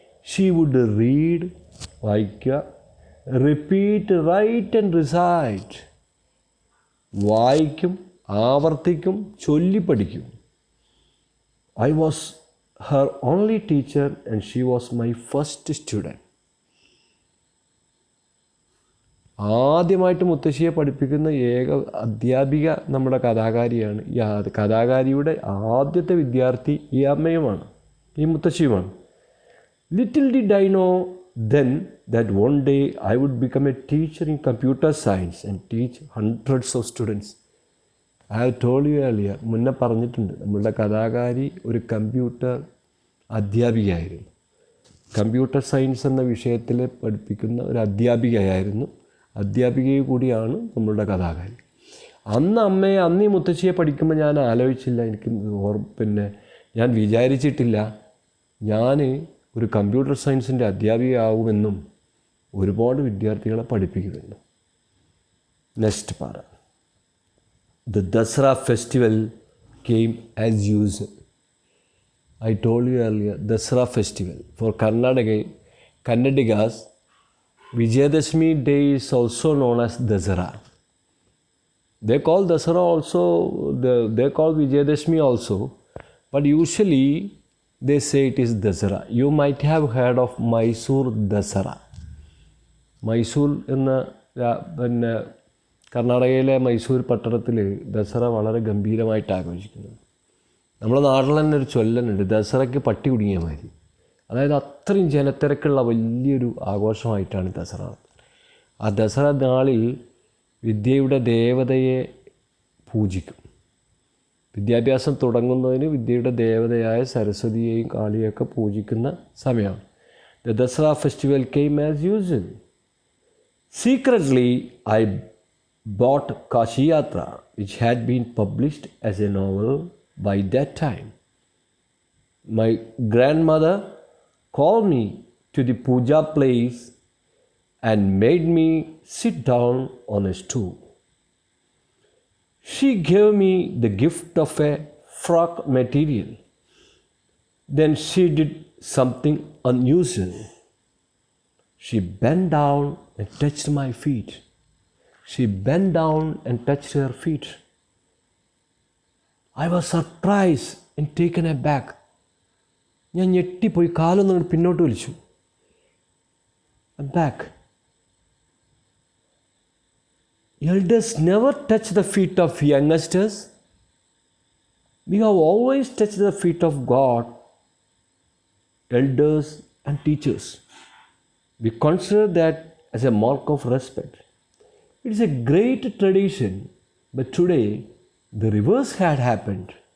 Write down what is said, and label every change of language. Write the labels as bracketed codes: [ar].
[en] She would read, [ml] വായിക്കുക, [en] repeat, write and recite. [ml] വായിക്കും, ആവർത്തിക്കും, ചൊല്ലി പഠിക്കും. [en] I was her only teacher and she was my first student. [ml] ആദ്യമായിട്ട് മുത്തശ്ശിയെ പഠിപ്പിക്കുന്ന ഏക അധ്യാപിക നമ്മുടെ കഥാകാരിയാണ്. ഈ കഥാകാരിയുടെ ആദ്യത്തെ വിദ്യാർത്ഥി ഈ അമ്മയുമാണ്, ഈ മുത്തശ്ശിയുമാണ്. [en] Little did I know then that one day I would become a teacher in computer science and teach hundreds of students. I have told you earlier, [ml] മുന്നേ പറഞ്ഞിട്ടുണ്ട്, നമ്മളുടെ കഥാകാരി ഒരു കമ്പ്യൂട്ടർ അധ്യാപികയായിരുന്നു. കമ്പ്യൂട്ടർ സയൻസ് എന്ന വിഷയത്തിൽ പഠിപ്പിക്കുന്ന ഒരു അധ്യാപികയായിരുന്നു. അധ്യാപികയെ കൂടിയാണ് നമ്മളുടെ കഥാകാരി. അന്ന് ഈ മുത്തശ്ശിയെ പഠിക്കുമ്പോൾ ഞാൻ ആലോചിച്ചില്ല, എനിക്ക് ഞാൻ വിചാരിച്ചിട്ടില്ല ഞാൻ ഒരു കമ്പ്യൂട്ടർ സയൻസിൻ്റെ അധ്യാപികയാവുമെന്നും ഒരുപാട് വിദ്യാർത്ഥികളെ പഠിപ്പിക്കുമെന്നും. [en] Next para. The Dasara festival came as usual. I told you earlier, Dasara festival. For Kannadigas, Vijayadashmi day is also known as Dasara. They call Dasara also, they call Vijayadashmi also, but usually they say it is Dasara. You might have heard of Mysore Dasara. [ml] Mysore എന്ന കർണാടകയിലെ മൈസൂർ പട്ടണത്തിൽ ദസറ വളരെ ഗംഭീരമായിട്ട് ആഘോഷിക്കുന്നു. നമ്മുടെ നാട്ടിൽ തന്നെ ഒരു ചൊല്ലനുണ്ട്, ദസറയ്ക്ക് പട്ടി കുടുങ്ങിയ മാതിരി. അതായത് അത്രയും ജനത്തിരക്കുള്ള വലിയൊരു ആഘോഷമായിട്ടാണ് ദസറ. ആ ദസറ നാളിൽ വിദ്യയുടെ ദേവതയെ പൂജിക്കും. വിദ്യാഭ്യാസം തുടങ്ങുന്നതിന് വിദ്യയുടെ ദേവതയായ സരസ്വതിയെയും കാളിയൊക്കെ പൂജിക്കുന്ന സമയമാണ്. [en] The Dasara festival came as usual. Secretly, I bought Kashi Yatra, which had been published as a novel by that time. My grandmother called me to the puja place and made me sit down on a stool. She gave me the gift of a frock material. Then she did something unusual. She bent down and touched my feet. She bent down and touched her feet. I was surprised and taken aback. [ml] ഞാൻ ഞെട്ടിപ്പോയി, കാലൊന്നും പിന്നോട്ട് വലിച്ചു. [en] Back. Elders never touch the feet of youngsters. We have always touched the feet of God, elders and teachers. We consider that as a mark of respect. It is a great tradition, but today the reverse had happened.